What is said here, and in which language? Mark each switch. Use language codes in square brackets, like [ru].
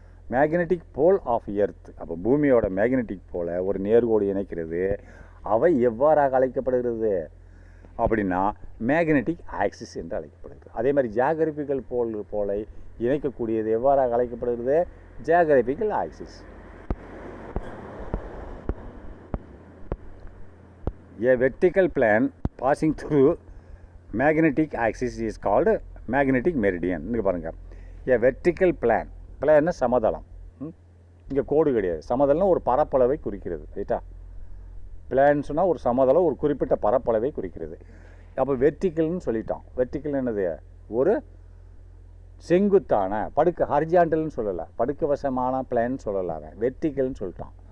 [ta] Magnetic pole of earth. அப்போ பூமியோட magnetic போலை ஒரு நேர்கோடு இணைக்கிறது. அவை எவ்வாறாக அழைக்கப்படுகிறது அப்படின்னா மேக்னெட்டிக் ஆக்சிஸ் என்று அழைக்கப்படுகிறது. அதே மாதிரி ஜியாகிரபிக்கல் போலை இணைக்கக்கூடியது எவ்வாறாக அழைக்கப்படுகிறது, geographical axis. [en] A vertical plane passing through magnetic axis is called magnetic meridian. [ta] இங்கே பாருங்கள், [en] A vertical plane, [ta] பிளேன்னா சமதளம். இங்கே கோடு கிடையாது, சமதளம்னா ஒரு பரப்பளவை குறிக்கிறது. ரைட்டா? பிளேன்னு சொன்னால் ஒரு சமதளம், ஒரு குறிப்பிட்ட பரப்பளவை குறிக்கிறது. அப்போ வெர்டிக்கல்னு சொல்லிட்டான். வெர்டிக்கல் என்னது, ஒரு செங்குத்தான ஹரிஜாண்டல்னு சொல்லலை, படுக்க வசமான பிளேன்னு சொல்லலை, வெர்டிக்கல்னு சொல்லிட்டான்.